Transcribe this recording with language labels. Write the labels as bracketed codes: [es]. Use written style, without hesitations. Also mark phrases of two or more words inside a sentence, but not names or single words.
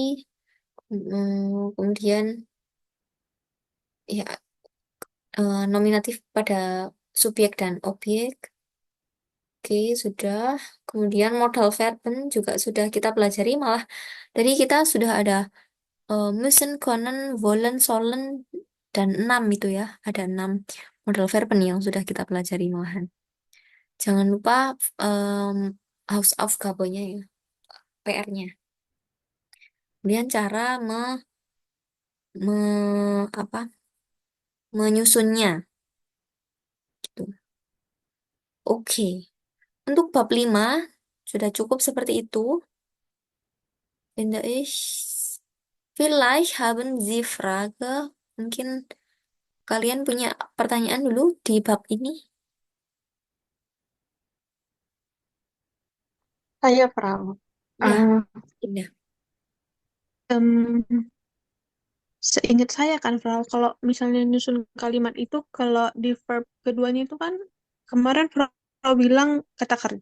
[id] Kemudian ya nominatif pada subjek dan objek. Oke, sudah. Kemudian [de] modal verben [id] juga sudah kita pelajari. Malah tadi kita sudah ada [de] müssen, können, wollen, sollen, [id] dan 6 itu ya. Ada 6 [de] modal verben [id] yang sudah kita pelajari malahan. Jangan lupa em, Hausaufgabennya ya, PR-nya. Kemudian cara apa, menyusunnya. Gitu. Oke, untuk bab 5 sudah cukup seperti itu. [de] Finde ich. Vielleicht haben Sie Frage. [id] Mungkin kalian punya pertanyaan dulu di bab ini. Saya Frau. Ya, Eh, Indah. em, Seingat saya kan, Frau, kalau misalnya nyusun kalimat itu, kalau di verb keduanya itu kan, kemarin Frau bilang kata kerja.